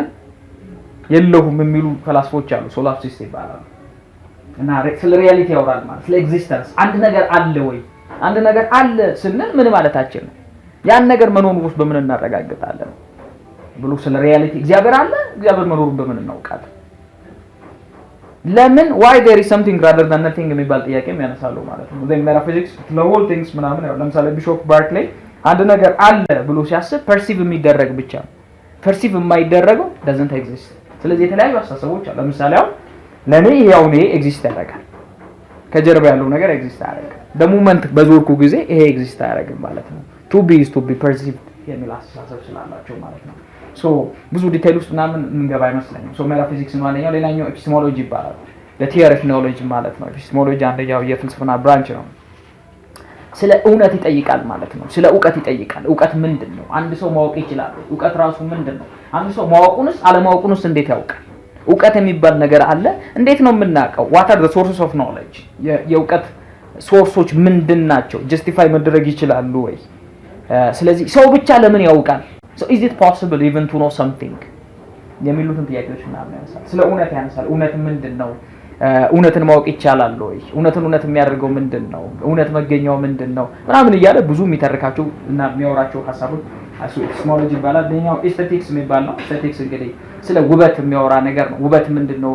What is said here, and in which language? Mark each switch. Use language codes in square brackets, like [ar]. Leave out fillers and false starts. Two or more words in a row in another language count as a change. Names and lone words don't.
[am] የለሁም የሚሉ ፈላስፎች አሉ። ሶላፕሲስት ይባላሉ። እና ስለ ሪያሊቲ ያወራል ማለት ስለ ኤግዚስተንስ። አንድ ነገር አለ ወይ? አንድ ነገር አለ ስንል ምን ማለታችን ነው? ያን ነገር መኖሩን ውስጥ በምን እናረጋግጣለን ብሎ ስለ ሪያሊቲ እግዚአብሔር አለ፣ እግዚአብሔር መኖሩን በምን እናውቃለን? ለምን [en] why there is something rather than nothing [am] የሚባል ጥያቄም ያነሳሉ ማለት ነው። [en] then metaphysics the whole things [am] ምናምን ያው ለምሳሌ ቢሾፕ ባርክሌይ አንድ ነገር አለ ብሎ ሲያስብ perceive የሚደረግ ብቻ ነው። perceive የማይደረገው [en] doesn't exist። [am] ስለዚህ የተለያዩ አስተሳሰቦች አሉ። ለምሳሌ አሁን ለኔ ይሄው ነው ኤግዚስት ያደርጋል፣ ከጀርባ ያለው ነገር ኤግዚስት ያደርጋል። በሞመንት በዞርኩ ጊዜ ይሄ ኤግዚስት ያደርጋል ማለት ነው። [en] to be is to be perceived [am] የሚል አስተሳሰብ ስላላቸው ማለት ነው። ሶ ብዙ ዲቴል ውስጥ ምናምን እንገባ አይመስለኝም። ሶ ሜታፊዚክስ ማለኛው ሌላኛው ኤፒስቴሞሎጂ ይባላል። [en] the theory of knowledge [am] ማለት ነው። ኤፒስቴሞሎጂ አንደኛው የፍልስፍና ብራንች ነው። ስለ እውነት ይጠይቃል ማለት ነው። ስለ ዕውቀት ይጠይቃል። ዕውቀት ምንድነው? አንድ ሰው ማወቅ ይችላል? ዕውቀት ራሱ ምንድነው? አንድ ሰው ማወቁንስ አለማወቁንስ እንዴት ያውቃል? ዕውቀት የሚባል ነገር አለ። እንዴት ነው የምናውቀው? [en] what are the sources of knowledge? [am] የዕውቀት ሶርሶች ምንድናቸው? ጀስቲፋይ መደረግ ይችላሉ ወይ? ስለዚህ ሰው ብቻ ለምን ያውቃል? [en] so is it possible even to know something [am] የሚሉትን ጥያቄዎች ምናምን ያነሳል። ስለ እውነት ያነሳል። እውነት ምንድነው? እውነትን ማወቅ ይቻላል ወይ? እውነትን እውነት የሚያደርገው ምንድነው? እውነት መገኛው ምንድነው? ምናምን እያለ ብዙ የሚተርካቸው እና የሚያወራቸው ሐሳቦች ኤፒስቴሞሎጂ ይባላል። ሌላኛው ኤስቴቲክስ የሚባል ነው። ኤስቴቲክስ እንግዲህ ስለ ውበት የሚያወራ ነገር ነው። ውበት ምንድነው?